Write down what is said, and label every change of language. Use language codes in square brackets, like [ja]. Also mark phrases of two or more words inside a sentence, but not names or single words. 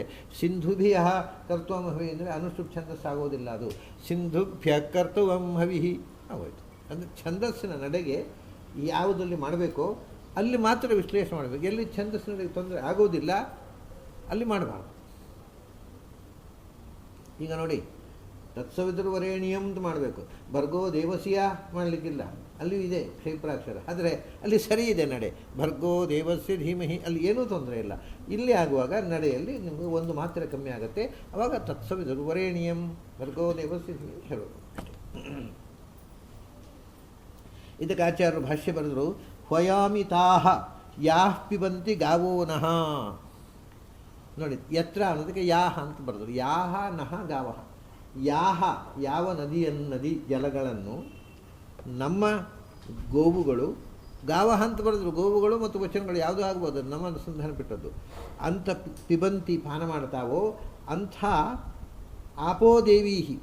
[sa] ಸಿಂಧುಭಿಯ ಕರ್ತೃಂ ಹವಿ [kn] ಅಂದರೆ ಅನುಷ್ಠುಪ್ ಛಂದಸ್ಸಾಗೋದಿಲ್ಲ, ಅದು [sa] ಸಿಂಧುಭ್ಯ ಕರ್ತೃಂ ಹವಿಹಿ [kn] ಆಗೋಯ್ತು. ಅಂದರೆ ಛಂದಸ್ಸಿನ ನಡೆಗೆ ಯಾವುದಲ್ಲಿ ಮಾಡಬೇಕೋ ಅಲ್ಲಿ ಮಾತ್ರ ವಿಶ್ಲೇಷಣೆ ಮಾಡಬೇಕು. ಎಲ್ಲಿ ಛಂದಸ್ಸಿನ ನಡೆಗೆ ತೊಂದರೆ ಆಗೋದಿಲ್ಲ ಅಲ್ಲಿ ಮಾಡಬಾರ್ದು. ಈಗ ನೋಡಿ, ತತ್ಸವಿತೃವರೇಣ್ಯಂ ಅಂತ ಮಾಡಬೇಕು, [sa] ಭರ್ಗೋ ದೇವಸ್ಯ [kn] ಮಾಡಲಿಕ್ಕಿಲ್ಲ, ಅಲ್ಲಿಯೂ ಇದೆ ಕ್ಷೈಪ್ರಾಕ್ಷರ, ಆದರೆ ಅಲ್ಲಿ ಸರಿ ಇದೆ ನಡೆ, [sa] ಭರ್ಗೋ ದೇವಸ್ಯ ಧೀಮಹಿ, [kn] ಅಲ್ಲಿ ಏನೂ ತೊಂದರೆ ಇಲ್ಲ. ಇಲ್ಲಿ ಆಗುವಾಗ ನಡೆಯಲ್ಲಿ ನಿಮಗೆ ಒಂದು ಮಾತ್ರ ಕಮ್ಮಿ ಆಗುತ್ತೆ, ಆವಾಗ [sa] ತತ್ಸವಿತೃವರೇಣ್ಯಂ ಭರ್ಗೋ ದೇವಸ್ಯ ಧೀಮಹಿ [kn] ಹೇಳೋದು. ಇದಕ್ಕೆ ಆಚಾರ್ಯರು ಭಾಷ್ಯ ಬರೆದರು, [sa] ಹ್ವಯಾಮಿತಾಹ ಯಾಃ ಪಿಬಂತಿ ಗಾವೋ ನಃ. [kn] ನೋಡಿ, ಯತ್ರ ಅನ್ನೋದಕ್ಕೆ ಯಾಹ ಅಂತ ಬರೆದರು, [sa] ಯಾಹ ನಹ ಗಾವಹ. [kn] ಯಾಹ ಯಾವ ನದಿ ಜಲಗಳನ್ನು ನಮ್ಮ ಗೋವುಗಳು, ಗಾವಹ ಅಂತ ಬರೆದರು, ಗೋವುಗಳು ಮತ್ತು ವಚನಗಳು ಯಾವುದೂ ಆಗ್ಬೋದು, ನಮ್ಮ ಅನುಸಂಧಾನ ಬಿಟ್ಟದ್ದು, ಅಂತ ಪಿಬಂತಿ ಪಾನ ಮಾಡ್ತಾವೋ ಅಂಥ ಆಪೋದೇವೀಹಿ.